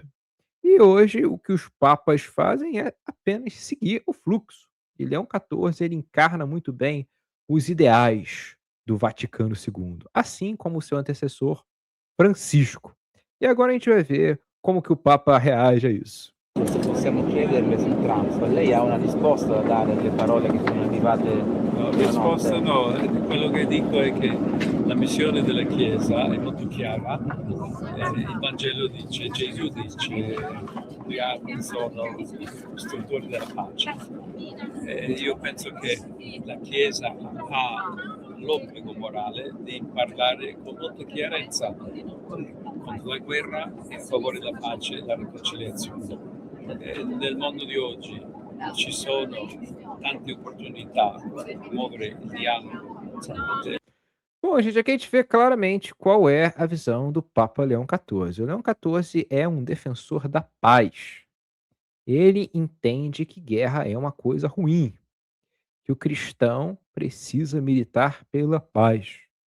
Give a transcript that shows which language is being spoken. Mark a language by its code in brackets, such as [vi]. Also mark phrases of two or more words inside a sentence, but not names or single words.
[pt] E hoje o que os papas fazem é apenas seguir o fluxo. E Leão XIV ele encarna muito bem os ideais do Vaticano II, assim como o seu antecessor Francisco. E agora a gente vai ver como que o Papa reage a isso. [it] Possiamo chiederle su Trump, lei ha una risposta da dare alle parole che sono arrivate? No, risposta no, quello che dico è che la missione della Chiesa è molto chiara, il Vangelo dice, Gesù dice, gli altri sono istruttori della pace. Io penso che la Chiesa ha l'obbligo morale di parlare con molta chiarezza contro la guerra e a favore della pace e della riconciliazione. Nel mondo di oggi ci sono tante opportunità per promuovere il dialogo. [pt] Bom, gente, aqui a gente vê claramente qual é a visão do Papa Leão XIV. O Leão XIV é um defensor da paz. Ele entende que guerra é uma coisa ruim, que o cristão precisa militar pela paz.